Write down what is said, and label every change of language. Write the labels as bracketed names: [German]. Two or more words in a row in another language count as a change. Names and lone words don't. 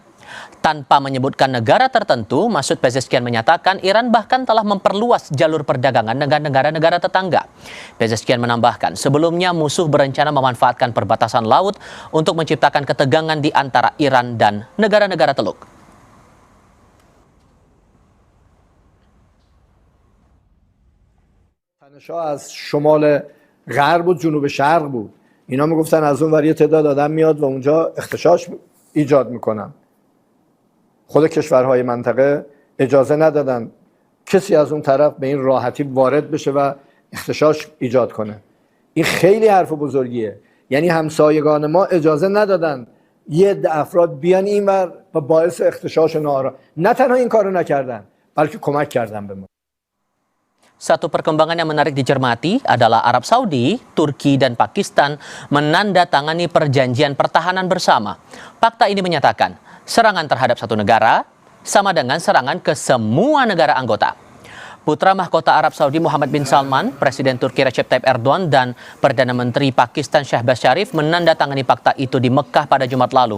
[Indonesian] Tanpa menyebutkan negara tertentu, Masoud Pezeshkian menyatakan Iran bahkan telah memperluas jalur perdagangan dengan negara-negara tetangga. Pezeshkian menambahkan, sebelumnya musuh berencana memanfaatkan perbatasan laut untuk menciptakan ketegangan di antara Iran dan negara-negara Teluk. [Persian] تنش‌ها از شمال غرب و جنوب شرق بود. اینا میگفتن از اون ور یه تعداد آدم میاد و اونجا اغتشاش ایجاد میکنن. خود کشورهای منطقه اجازه ندادن کسی از اون طرف به این راحتی وارد بشه و اغتشاش ایجاد کنه. این خیلی حرف بزرگیه. یعنی همسایگان ما اجازه ندادن یه عده افراد بیان اینور و باعث اغتشاش ناآرام. نه تنها این کارو نکردن، بلکه کمک کردن به ما. [Indonesian] Satu perkembangan yang menarik dicermati adalah Arab Saudi, Turki, dan Pakistan menandatangani perjanjian pertahanan bersama. Fakta ini menyatakan serangan terhadap satu negara sama dengan serangan ke semua negara anggota. Putra mahkota Arab Saudi Muhammad bin Salman, Presiden Turki Recep Tayyip Erdogan, dan Perdana Menteri Pakistan Shehbaz Sharif menandatangani fakta itu di Mekkah pada Jumat lalu.